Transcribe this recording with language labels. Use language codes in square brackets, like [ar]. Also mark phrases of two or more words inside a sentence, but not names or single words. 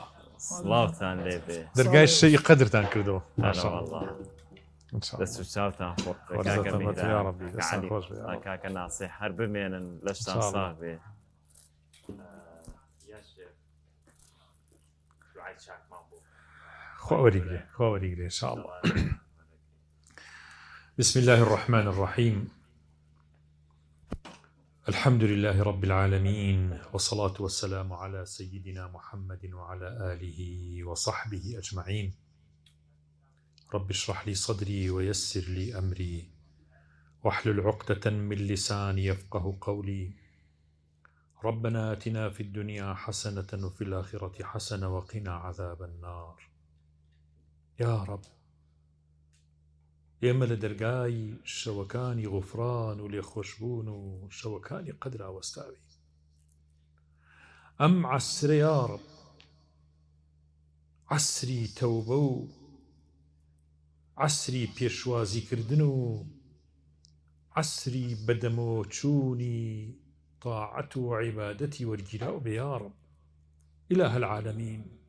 [ckb] سڵاوتان لێ بێ دەرگای شەی قەدرتان کردەوە [ar] ما شاء [ckb] والله [ar] الله إن شاء الله [ckb] دەست و چاوتان خۆ وەرزە تەمەت یا ربی دەستان خۆش بێ [ar] یا رب. [ckb] کاکە ناسی هەر بمێنن لەشتان [ar] إن شاء الله. [ckb] ساغ بێ خوا وەریگرێ [ar] إن شاء الله. بسم الله الرحمن الرحيم. الحمد لله رب العالمين، والصلاة والسلام على سيدنا محمد وعلى آله وصحبه أجمعين. رب اشرح لي صدري ويسر لي أمري واحلل عقدة من لساني يفقه قولي. ربنا آتنا في الدنيا حسنة وفي الآخرة حسنة وقنا عذاب النار. يا رب [ckb] ئێمە لە دەرگای شەوەکانی غوفران و لێخۆشبوون و شەوەکانی قەدرا وەستاوی. ئەم عەسرە [ar] یا رب [ckb] عەسری تەوبە و عەسری پێشوازیکردن و عەسری بەدەمەوەچوونی طاعەت و عیبادەتی وەرگیراو بێ [ar] یا رب ئیلاهە العالەمین.